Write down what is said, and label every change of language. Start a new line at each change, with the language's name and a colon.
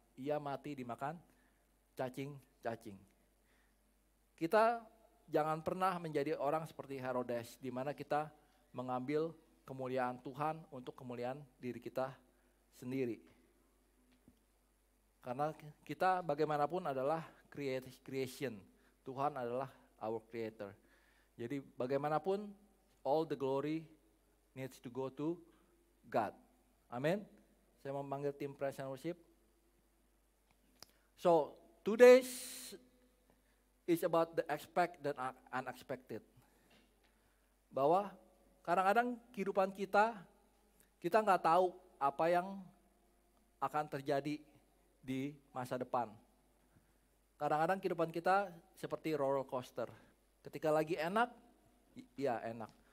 Indonesian: Ia mati dimakan cacing-cacing. Kita jangan pernah menjadi orang seperti Herodes, di mana kita mengambil kemuliaan Tuhan untuk kemuliaan diri kita sendiri. Karena kita bagaimanapun adalah creation. Tuhan adalah
English: our creator.
Indonesian: Jadi bagaimanapun
English: all the glory needs to go to God.
Indonesian: Amin. Saya mau memanggil tim praise and worship.
English: So today's is about the expect dan unexpected.
Indonesian: Bahwa kadang-kadang kehidupan kita nggak tahu apa yang akan terjadi di masa depan. Kadang-kadang kehidupan kita seperti roller coaster. Ketika lagi enak, ya enak.